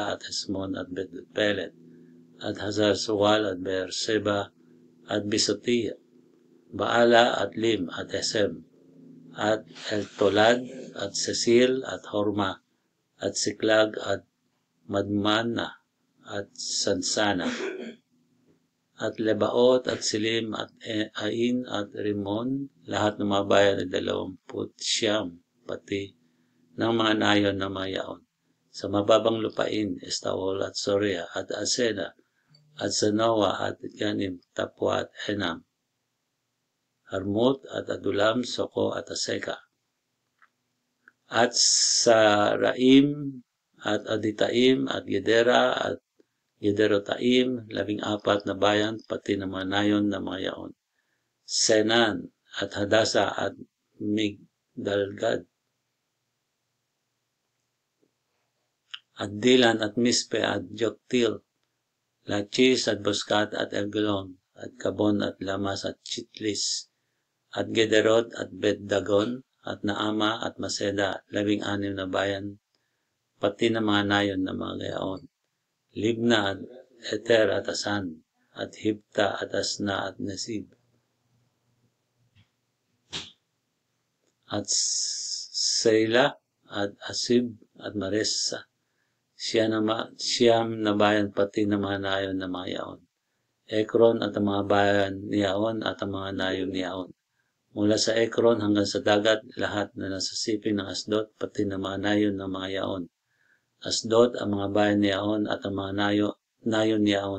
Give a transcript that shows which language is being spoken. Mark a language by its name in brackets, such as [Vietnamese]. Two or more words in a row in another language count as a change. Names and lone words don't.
[Filipino] at Esmon at Bet-Pelet, at Hazar Suwal at Beersheba at Bisotia, Baala at Lim at Esem, at Eltolad at Cecil at Horma, at Siklag at Madmana at Sansana, at Lebaot at Silim at Ain at Rimon, lahat ng mga bayan ay 29, pati ng mga nayon na mga yaon. Sa mababang lupain, Estaol at Soria at Asena at Zanoa at Ganim, Tapua at Enam, Harmut at Adulam, Soko at Aseka, at sa Raim at Aditaim at Gedera at Gederotaim, 14 na bayan, pati ng mga nayon na mga yaon. Senan at Hadasa at Migdalgad, at Dilan at Mispe at Joktil, Lachis at Boskat at Elgolon, at Kabon at Lamas at Chitlis, at Gederot at Bet-Dagon, at Naama at Maseda, 16 na bayan, pati ng mga nayon na mga yaon. Libna at Eter at Asan, at Hibta at Asna at Nesib, at Seila at Asib at Maresa, siyam na bayan, pati ng mga nayon na mga yaon. Ekron at ang mga bayan ni Yaon at ang mga nayon ni Yaon. Mula sa Ekron hanggang sa dagat, lahat na nasa siping ng Asdod, pati ng mga nayon ng mga yaon. Asdod, ang mga bayan ni Yaon at ang mga nayon ni Yaon.